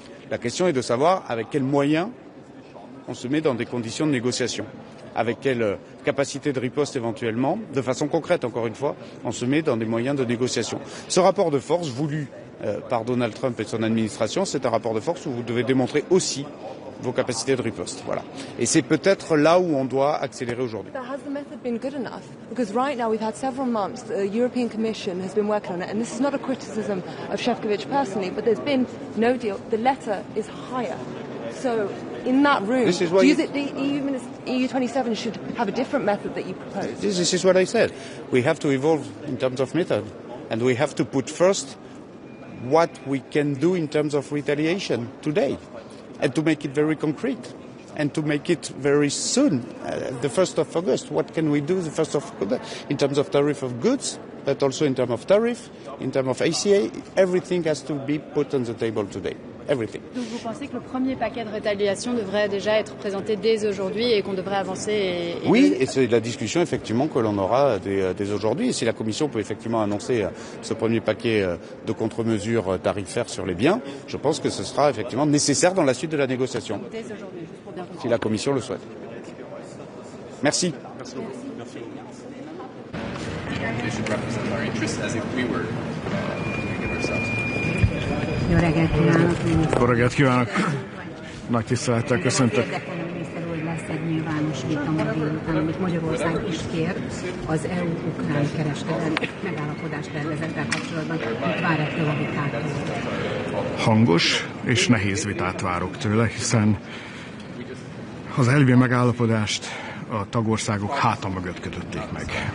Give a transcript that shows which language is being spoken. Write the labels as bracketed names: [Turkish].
[French] La question est de savoir avec quels moyens on se met dans des conditions de négociation, avec quelle capacité de riposte éventuellement, de façon concrète encore une fois, on se met dans des moyens de négociation. Ce rapport de force voulu par Donald Trump et son administration, c'est un rapport de force où vous devez démontrer aussi vos capacités de riposte. Voilà. Et c'est peut-être là où on doit accélérer aujourd'hui. [English] But has the method been good enough? Because right now we've had several months, the European Commission has been working on it, and this is not a criticism of Šefčovič personally, but there's been no deal. The letter is higher. So in that room, do you think the EU27 should have a different method that you propose? This is what I said. We have to evolve in terms of method, and we have to put first what we can do in terms of retaliation today. And to make it very concrete, and to make it very soon, the 1st of August. What can we do the 1st of August in terms of tariff of goods, but also in terms of tariff, in terms of ACA? Everything has to be put on the table today. Everything. [French] Donc vous pensez que le premier paquet de rétaliation devrait déjà être présenté dès aujourd'hui et qu'on devrait avancer Oui, et c'est la discussion effectivement que l'on aura dès aujourd'hui. Et si la Commission peut effectivement annoncer ce premier paquet de contre-mesures tarifaires sur les biens, je pense que ce sera effectivement nécessaire dans la suite de la négociation. Dès aujourd'hui, juste pour bien comprendre. Si la Commission le souhaite. Merci. Merci beaucoup. Merci. [English] They should represent our interests as if we were doing it ourselves. [Hungarian] Jó reggelt kívánok! Jó reggelt kívánok! Nagy tisztelettel köszöntök! Miniszter úr, lesz egy nyilvános vita ma délután, amit Magyarország is kér az EU-ukrán kereskedelmi megállapodás tervezettel kapcsolatban. Mit vár ettől a vitától? Hangos és nehéz vitát várok tőle, hiszen az elvi megállapodást a tagországok háta mögött kötötték meg.